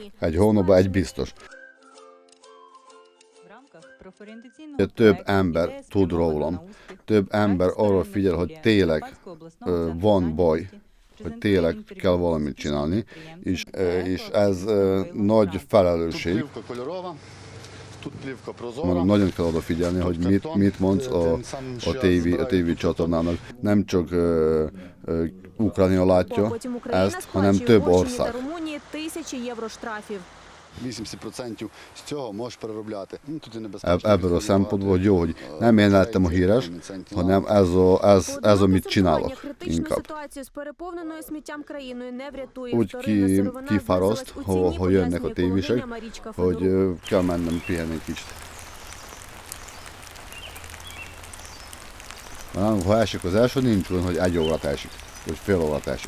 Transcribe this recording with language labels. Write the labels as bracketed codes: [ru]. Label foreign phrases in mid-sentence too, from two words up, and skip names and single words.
[hu] Egy hónapban egy biztos. Több ember tud rólam, több ember arra figyel, hogy tényleg van baj, hogy tényleg kell valamit csinálni, és ez nagy felelősség. Mondom, nagyon kell odafigyelni, hogy mit mondsz a tévé csatornának. Nem csak Ukrajna látja ezt, hanem több ország. [uk] 80% з цього можеш переробляти. Тут і [hu] Ebből a szempontból, hogy jó, hogy nem én lettem a híres, hanem ez amit csinálok inkább. Úgy kifáraszt, ha jönnek a tévisek, hogy kell mennem pihenni egy kicsit. Ha esik az első, nincs olyan, hogy 1 órát esik, vagy fél órát esik.